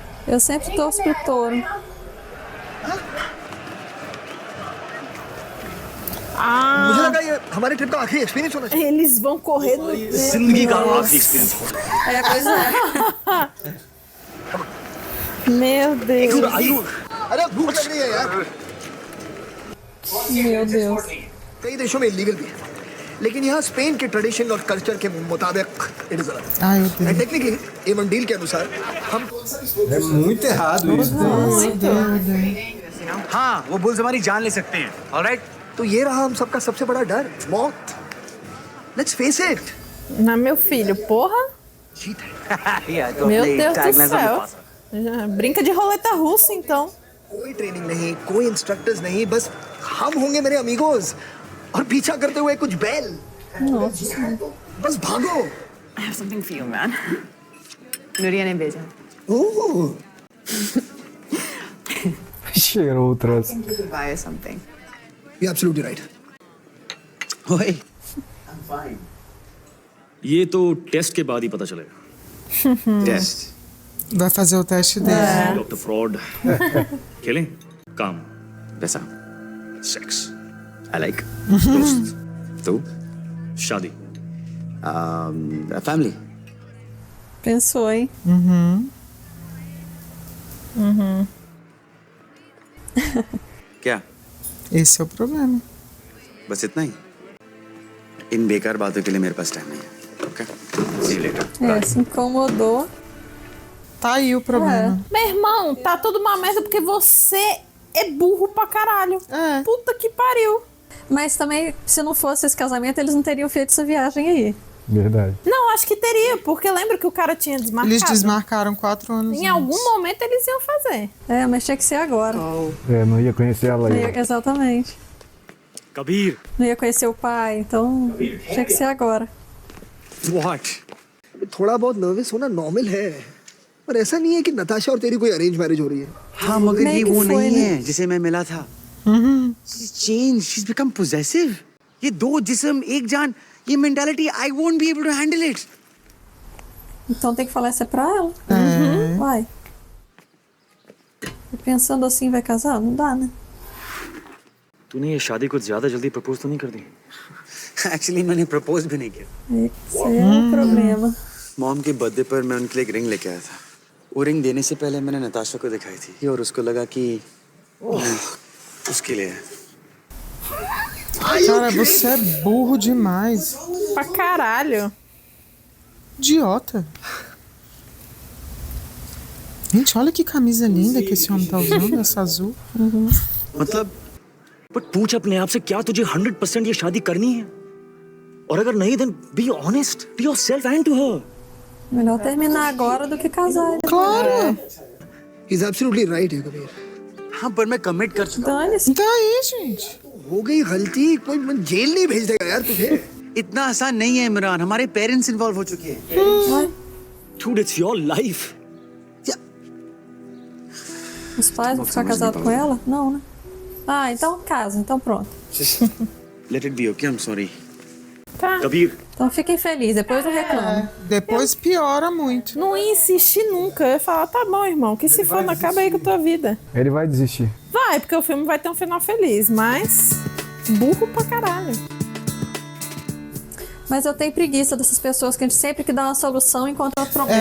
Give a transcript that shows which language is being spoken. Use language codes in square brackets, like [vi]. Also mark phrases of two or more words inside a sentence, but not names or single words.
[pt] Eu sempre torço pro touro. [hi] मुझे लगा ये हमारे ट्रिप का आखिरी एक्सपीरियंस होना चाहिए। [pt] Eles vão correr no... [hi] जिंदगी का आखिरी एक्सपीरियंस हो रहा है। [pt] É, pois é. Meu Deus. [hi] अरे भूख लग रही है यार। [pt] Meu Deus. [hi] कई देशों में इलीगल भी है, लेकिन यहाँ स्पेन के ट्रेडिशन और कल्चर के मुताबिक [en] it is allowed. and technically even deal [hi] के अनुसार हम [pt] É muito errado isso. [hi] हाँ, वो बुल्स हमारी जान ले सकते हैं, ऑलराइट? तो ये रहा हम सबका सबसे बड़ा डर, मौत। [en] Let's face it. [pt] Não, meu filho, porra. Meu Deus do céu. Brinca de roleta russa, então. [hi] कोई ट्रेनिंग नहीं, कोई इंस्ट्रक्टर्स नहीं, बस हम होंगे मेरे अमीगोस और पीछा करते हुए कुछ बैल। बस भागो। [en] I have something for you, man. [hi] Nuria ने भेजा। ओह। [pt] Cheirou o troço. [en] Buy you something. You're absolutely right. ओए, [hi] ये तो टेस्ट के बाद ही पता चलेगा। टेस्ट। [pt] Vai fazer o teste dele. [hi] डॉक्टर फ्रॉड। खेलें? काम। वैसा। सेक्स। [en] I like. [hi] दोस्त। तू? शादी। [en] Family. [pt] Pensou, hein? [hi] क्या? [pt] Esse é o problema. [hi] बस इतना ही? इन बेकार बातों के लिए मेरे पास टाइम नहीं है. [en] Okay? See you later. [pt] É, se incomodou. Tá aí o problema. Meu irmão, tá tudo uma merda porque você é burro pra caralho. Puta que pariu. Mas também, se não fosse esse casamento, eles não teriam feito essa viagem aí. Verdade. Não, acho que teria, porque lembra que o cara tinha desmarcado? Eles desmarcaram 4 anos Em antes. algum momento eles iam fazer. É, mas tinha que ser agora. É, não ia conhecer ela aí. Exatamente. कबीर। Não ia conhecer o pai, então tinha que ser agora. [en] What? [hi] थोड़ा बहुत नर्वस होना नॉर्मल है, पर ऐसा नहीं है कि नताशा और तेरी कोई [en] arrange marriage [hi] हो रही है। हाँ, मगर ये वो नहीं है जिसे मैं मिला था. [en] She's changed. She's become possessive. [hi] ये दो जिस्म एक जान, ये [en] mentality, I won't be able to handle it. [pt] Então tem que falar isso pra ela? Vai. E pensando assim, vai casar? Não dá, né? [hi] तूने ये शादी को ज्यादा जल्दी प्रपोज तो नहीं कर दी? Actually, मैंने propose भी नहीं किया. [pt] Esse é o problema. [hi] मॉम के बर्थडे पर मैं उनके लिए एक रिंग लेके आया था. वो रिंग देने से पहले मैंने नताशा को दिखाई थी और उसको लगा कि उसके लिए है. [pt] Cara, você é burro demais. Pra caralho. Idiota. Gente, olha que camisa linda que esse homem tá usando, essa azul. [hi] मतलब बट पूछ अपने आप से क्या तुझे 100% ये शादी करनी है? और अगर नहीं [en] then be honest to yourself and to her. [pt] Melhor terminar agora do que casar. Claro. [en] He's absolutely right, [hi] है कबीर. हाँ, पर मैं कमिट कर चुका हूँ. [pt] Dane-se. Daí, gente. [hi] हो गई गलती, कोई जेल नहीं भेज देगा यार तुझे. इतना आसान नहीं है इमरान. हमारे [en] parents involve [hi] हो चुके हैं. [en] Dude, it's your life. [pt] Os pais vão ficar casados com ela? Não, né? Ah, então casa, então pronto. [en] Let it be, okay? I'm sorry. [pt] Tá. कबीर. Então fiquem felizes, depois eu reclamo. Depois piora muito. Não ia insistir nunca. Eu ia falar, tá bom, irmão, que se for, não acaba aí com a tua vida. Ele vai desistir. Vai, porque o filme vai ter um final feliz, mas burro pra caralho. Mas eu tenho preguiça dessas pessoas que a gente sempre que dá uma solução encontra outro problema.